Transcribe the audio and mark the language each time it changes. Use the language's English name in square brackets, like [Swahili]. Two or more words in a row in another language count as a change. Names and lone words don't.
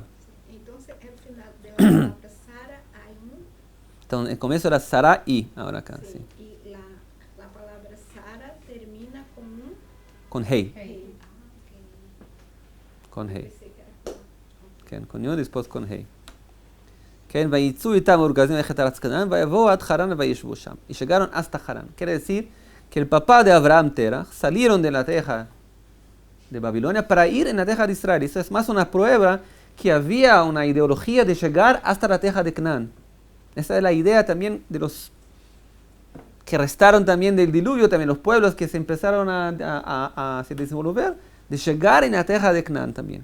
[Spanish] Entonces, al final de la palabra Sara hay un... Entonces, el comienzo era Sarai, ahora acá, sí. Y la palabra Sara termina con un... Con Hei. Hey. Con Hei. Con Yud, después con Hei. [Hebrew] ויצאו איתם מאור כסדים ללכת ארץ כנען, ויבואו עד חרן וישבו שם. [Spanish] Y llegaron hasta Harán. Quiere decir que el papá de Abraham, Terach, salieron de la tierra de Babilonia para ir en la tierra de Israel. Eso es más una prueba que había una ideología de llegar hasta la tierra de Canaán. Esa es la idea también de los que restaron también del diluvio, también los pueblos que se empezaron a se desenvolver, de llegar en la tierra de Canaán también.